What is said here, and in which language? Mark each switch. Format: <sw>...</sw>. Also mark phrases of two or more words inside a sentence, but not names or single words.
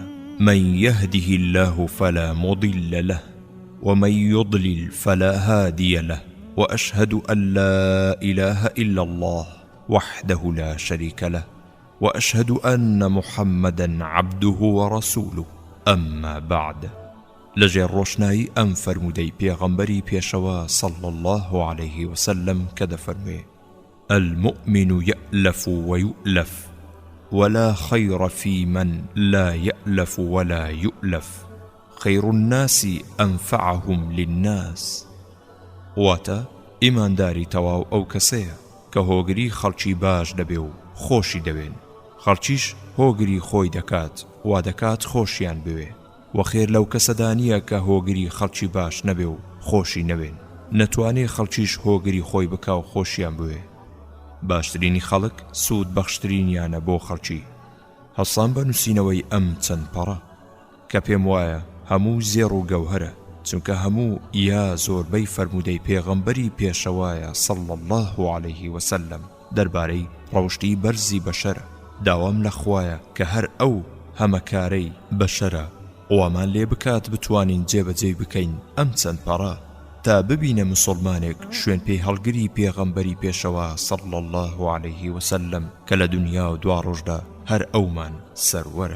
<ar>من يهده الله فلا مضل له ومن يضلل فلا هادي له. وأشهد أن لا إله إلا الله وحده لا شريك له وأشهد أن محمدا عبده ورسوله. أما بعد.</ar> <ckb>لەژێر ڕۆشنایی ئەم فەرمودەی پێغەمبەری پێشەوە</ckb> <ar>صلى الله عليه وسلم</ar> <ckb>کە دەفەرموێ:</ckb> <ar>المؤمن يألف ويؤلف ولا خير في من لا يألف ولا يؤلف. خير الناس أنفعهم للناس.</ar> <ckb>واتە ئیمانداری تەواو ئەو کەسەیە کە هۆگری خەڵکی باش دەبێ و خۆشی دەوێن. خەڵکیش هۆگری خۆی دەکات وا دەکات خۆشیان بوێ. وەخێر لەو کەسەدانیە کە هۆگری خەڵکی باش نەبێ و خۆشی نەوێن. نەتوانێ خەڵکیش هۆگری خۆی بکا و خۆشیان بوێ. باشترینی خەڵک سوود بەخشترینیانە بۆ خەڵکی. هەڵسان بە نووسینەوەی ئەم چەند پەڕە کە پێم وایە هەموو زێڕ و گەوهرە، چونکە هەموو یا زۆربەی فەرمودەی پێغەمبەری پێشەوایە</ckb> <ar>صلى الله عليه وسلم</ar> <ckb>دەربارەی ڕەوشتی بەرزی بەشەرە. داوام لە خوایە کە هەر ئەو هەمەکارەی بەشەرە ئەوەمان لێ بکات بتوانین جێبەجێ بکەین ئەم چەند پەڕە تا ببینە مسلمانێک شوێن پێی هەڵگری پێغەمبەری پێشەوە</ckb> <ar>صلى الله عليه وسلم</ar> <ckb>کە لە دنیا و دوا ڕۆژدا هەر ئەومان سەروەرە.</ckb>